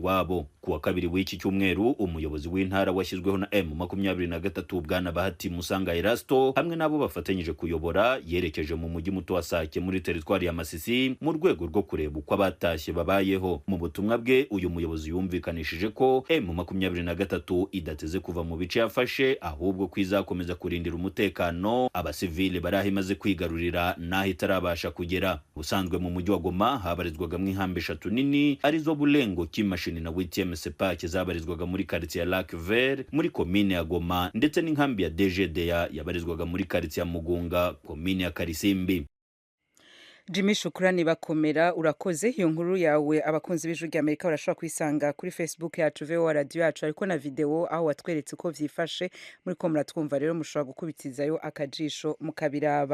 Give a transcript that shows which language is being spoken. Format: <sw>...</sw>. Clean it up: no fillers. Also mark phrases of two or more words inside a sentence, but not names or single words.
<rw>Kuwa kabiri w'iki cyumweru umuyobozi w'intara washyizweho na M23 M23 bwana Bahati Musanga Erasto hamwe nabo bafatanyije kuyobora yerekeje mu mujyi muto wa Sake muri teritwari ya Masisi mu rwego rwo kureba uko abatashye babayeho. Mu butumwa bwe uyu muyobozi yumvikanishije ko M23 idateze kuva mu bice yafashe ahubwo kwizakomeza kurindira umutekano abasivile barahi maze kwigarurira naho itarabasha kugera. Ubusanzwe mu mujyi wa Goma habarizwaga mu inkambi 3 nini arizo Bulengo, Kimashini na Witieme Sepake zabarizwaga muri quartier ya Lac Vert muri komine ya Goma, ndetse n'inkambi ya DGDA yabarizwaga muri quartier ya Mugunga komine ya Karisimbi.</rw> <rn>Jimmy Shukrani bakomera urakoze. Iyo nkuru yawe abakunzi b'Ijwi ry'Amerika barashobora kwisanga kuri Facebook yacu VOA radio yacu ariko na video aho watweretse uko vyifashe muri ko muratwumva, rero mushobora gukubitizayo akajisho mukabiraba.</rn>